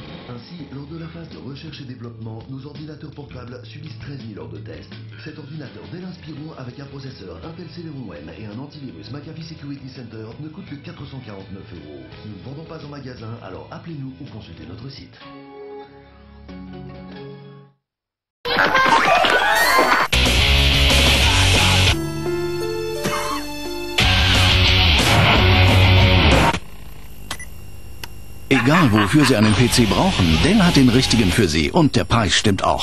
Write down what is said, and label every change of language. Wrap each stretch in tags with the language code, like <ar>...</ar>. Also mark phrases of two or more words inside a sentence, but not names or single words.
<fr>Ainsi, Ainsi, lors de la phase de recherche et développement, nos ordinateurs portables subissent 13 000 heures de tests. Cet ordinateur Dell Inspiron avec un processeur Intel Celeron M et un antivirus McAfee Security Center ne coûte que 449 €. Nous ne vendons pas en magasin, alors appelez-nous ou consultez notre site.</fr> <de>Egal wofür Sie einen PC brauchen, Dell hat den richtigen für Sie und der Preis stimmt auch.</de>